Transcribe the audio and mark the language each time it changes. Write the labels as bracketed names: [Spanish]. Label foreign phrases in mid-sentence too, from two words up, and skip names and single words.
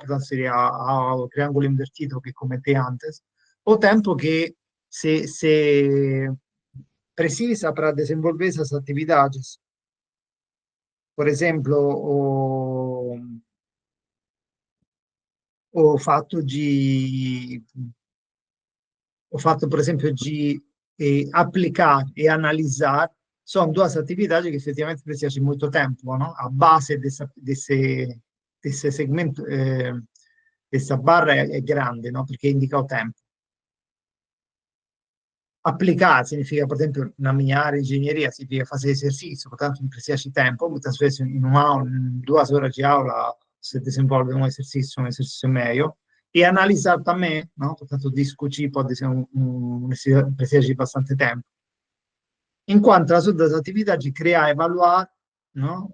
[Portuguese] Portanto, seria o triângulo invertido que comentei antes, o tempo que se precisa para desenvolver essas atividades. Por exemplo, [Italian] o fatto di o fatto, per esempio, di applicare e analizzare sono due attività che effettivamente precisano molto tempo, no? [Portuguese] A base desse segmento, [Italian] questa barra è grande, no? Perché indica il tempo. Applicare significa, per esempio, [Portuguese] na minha área de engenharia, significa fazer exercício, portanto, não precisa de tempo. Muitas vezes, em uma aula, em 2 horas de aula, se desenvolve um exercício meio. E analisar também, não? Portanto, discutir pode ser precisa de bastante tempo. Enquanto as outras atividades, criar e evaluar, não?